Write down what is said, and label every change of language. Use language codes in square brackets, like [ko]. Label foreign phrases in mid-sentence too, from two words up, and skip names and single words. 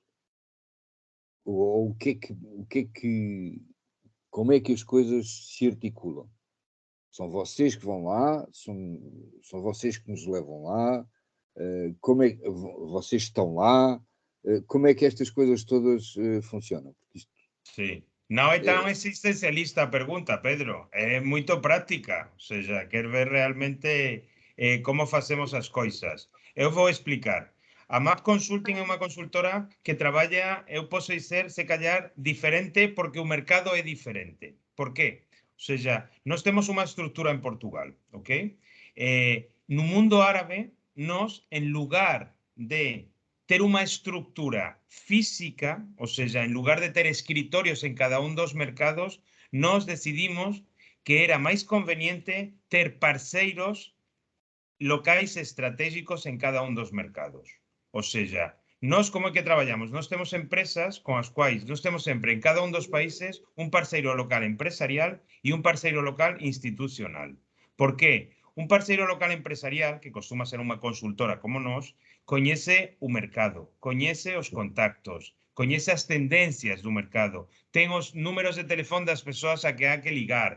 [pt] Ou como é que as coisas se articulam? São vocês que vão lá? São vocês que nos levam lá? Como é que vocês estão lá? Como é que estas coisas todas funcionam? [gl] Sí. Non é tan existencialista a pergunta, Pedro. É moito práctica. [es] O sea, [gl] quer ver realmente como facemos as coisas. [pt] Eu vou explicar. A MAP Consulting é uma consultora que trabalha, eu posso dizer, se calhar, diferente porque o mercado é diferente. Por quê? Ou seja, nós temos uma estrutura em Portugal, ok? No mundo árabe, nós, em lugar de ter uma estrutura física, ou seja, em lugar de ter escritórios em cada um dos mercados, nós decidimos que era mais conveniente ter parceiros locais estratégicos [gl] en cada un dos mercados. [pt] Ou seja, [gl] nós como é que traballamos? Nós temos empresas con as quais nós temos sempre en cada un dos países un parceiro local empresarial e un parceiro local institucional. [es] Por qué? [gl] Un parceiro local empresarial, que costuma ser unha consultora como nós, coñece o mercado, coñece os contactos, coñece as tendencias do mercado, ten os números de teléfono das persoas a que há que ligar.